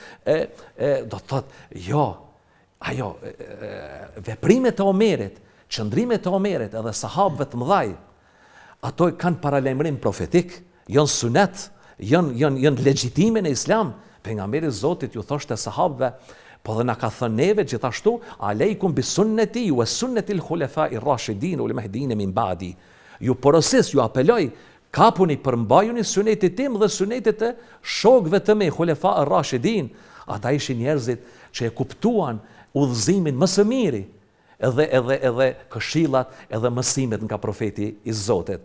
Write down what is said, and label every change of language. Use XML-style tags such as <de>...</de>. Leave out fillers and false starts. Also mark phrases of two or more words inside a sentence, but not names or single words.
<sq>do të thotë, jo, ajo, veprimet e Omerit, qëndrimet e Omerit edhe sahabëve të mëdhaj, ato kanë paralemrim profetik, janë sunet, janë legjitime në Islam. Pejgamberi Zotit ju thoshte sahabëve, po dhe na ka thënë neve gjithashtu,</sq> <ar>عليكم بسنتي وسنة الخلفاء الراشدين المهديين من بعدي.</ar> <sq>Ju porosis, ju apeloj, kapuni, përmbajuni sunetit tim dhe sunetit e shokëve të mi,</sq> <ar>الخلفاء الراشدين.</ar> <sq>Ata ishin njerëzit që e kuptuan udhëzimin më së miri, edhe këshillat, edhe mësimet nga profeti i Zotit.</sq>